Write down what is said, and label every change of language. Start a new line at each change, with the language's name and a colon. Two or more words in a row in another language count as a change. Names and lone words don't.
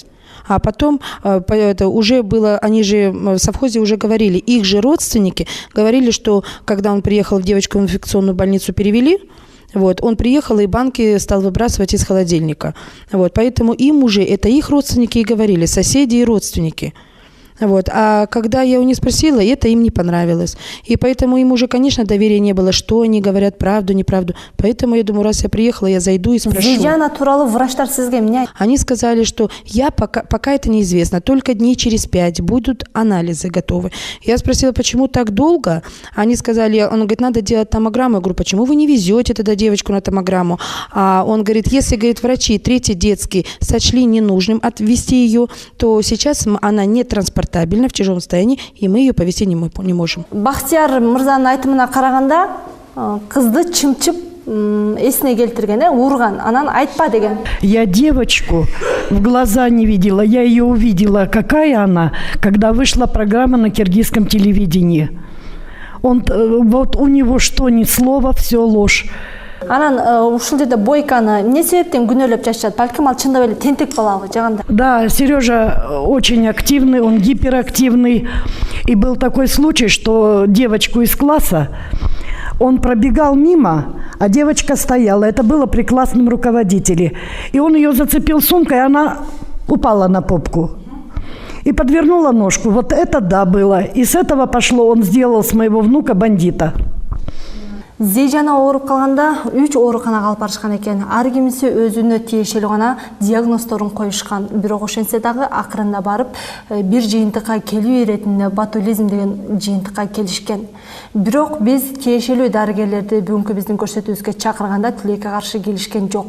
Russian: А потом это уже было, они же в совхозе уже говорили, их же родственники говорили, что когда он приехал в девочку в инфекционную больницу, перевели, вот, он приехал и банки стал выбрасывать из холодильника. Вот, поэтому им уже, это их родственники и говорили, соседи и родственники. Вот. А когда я у них спросила, это им не понравилось. И поэтому им уже, конечно, доверия не было, что они говорят, правду, неправду. Поэтому я думаю, раз я приехала, я зайду и спрошу.
Kyrgyz: Зейжана туралы врачтар сизге эмне айтты?
Russian: Они сказали, что пока это неизвестно, только дней через 5 будут анализы готовы. Я спросила, почему так долго? Они сказали, он говорит, надо делать томограмму. Я говорю, почему вы не везете тогда девочку на томограмму? А он говорит, если, говорит, врачи 3-й детский сочли ненужным отвезти ее, то сейчас она не транспортабельна в тяжелом состоянии, и мы ее повезти не можем.
Kyrgyz: Бахтияр мырзанын айтымына караганда, кызды чымчып эсине келтирген, урган, анан айтпа деген.
Russian: Я девочку в глаза не видела, я ее увидела, какая она, когда вышла программа на киргизском телевидении. Вот у него что ни слова, все ложь.
Kyrgyz: Анан ушул жерде Бойканы эмне себептен күнөөлөп жашашат? Балким ал чындап эле тентек балабы жаганда.
Russian: Да, Сережа очень активный, он гиперактивный. И был такой случай, что девочку из класса, он пробегал мимо, а девочка стояла. Это было при классном руководителе. И он ее зацепил сумкой, и она упала на попку. И подвернула ножку. Вот это да было. И с этого пошло, он сделал с моего внука бандита.
Kyrgyz: Зейжана ооруп калганда 3 ооруканага алып барышкан экен. Ар кимиси өзүнө тиешелүү гана диагноздорун коюшкан. Бирок ошентсе дагы акырында барып бир жыйынтыкка келүү иретинде ботулизм деген жыйынтыкка келишкен. Бирок биз тиешелүү дарыгерлерди бүгүнкү биздин көрсөтүүбүзгө чакырганда тилекке каршы келишкен жок.